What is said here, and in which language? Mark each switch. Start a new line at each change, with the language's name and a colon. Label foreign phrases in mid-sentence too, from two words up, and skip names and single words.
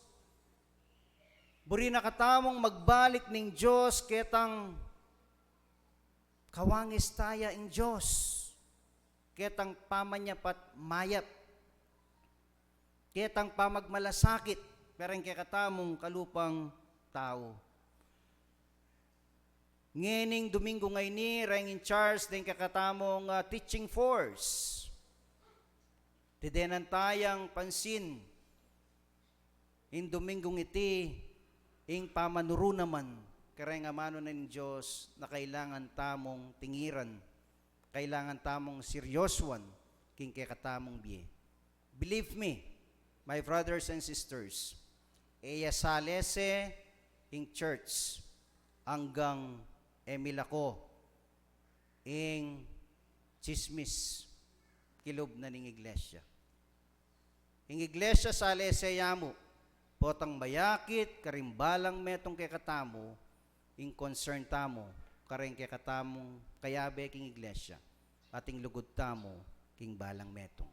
Pampanga: Buri na katamong magbalik ning Diyos, ketang kawangis taya ing Diyos. Ketang pamanyapat mayat. Ketang pamagmalasakit, pereng kay katamong kalupang tao. Ngening Domingo ngay ni, reng
English: in charge,
Pampanga: din kakatamong
English: teaching force.
Pampanga: Tidenan tayang pansin, in Domingong iti, ing pamanuro naman, kareng amano ng Diyos, na kailangan tamong tingiran, kailangan tamong seryoswan, king kakatamong biye.
English: Believe me, my brothers and sisters,
Pampanga: eya salese, ing church, hanggang emilako, ing chismis, kilob na ning iglesia. Ing iglesia sa aleseyamo, potang bayakit, karimbalang metong kay katamo, ing concern tamo, kareng kay katamong kayabe king iglesia, ating lugod tamo, king balang metong.